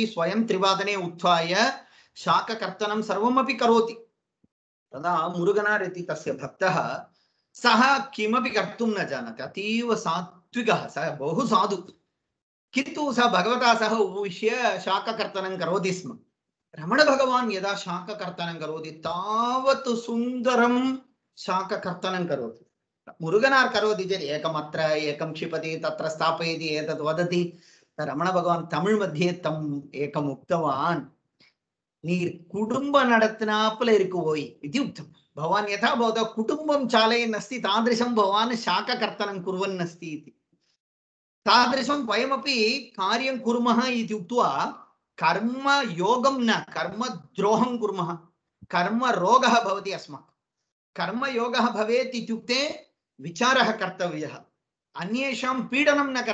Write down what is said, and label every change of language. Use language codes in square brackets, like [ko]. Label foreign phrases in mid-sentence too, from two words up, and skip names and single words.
[sa] स्वयं 3 उत्थाय शाककर्तनं सर्वमपि करोति तदा मुरुगनार् इति तस्य भक्तः सः किमपि कर्तुं न जानाति अतीव सात्विकः सः बहु साधु किन्तु सः भगवता सह उपविश्य शाककर्तनं करोति स्म रमण भगवान् यदा शाककर्तनं करोति तावत् सुन्दरं शाककर्तनं करोति मुरुगनार् करोति चेत् एकमत्र एकं क्षिपति तत्र स्थापयति एतत् वदति रमण भगवान् तमिळ् मध्ये तम् एकम् उक्तवान् [ta] நீர் குடும்ப நடத்தினாப்புல இருக்குவோய் [sa] इति उक्तं भवान् यथा भवतः कुटुम्बं चालयन् अस्ति तादृशं भवान् शाककर्तनं कुर्वन् अस्ति इति तादृशं वयमपि कार्यं कुर्मः इति उक्त्वा कर्म योगं न कर्म द्रोहं कुर्मः कर्म रोगः भवति अस्माकं कर्म योगः भवेत् इत्युक्ते विचारः कर्तव्यः अन्येषां पीडनं न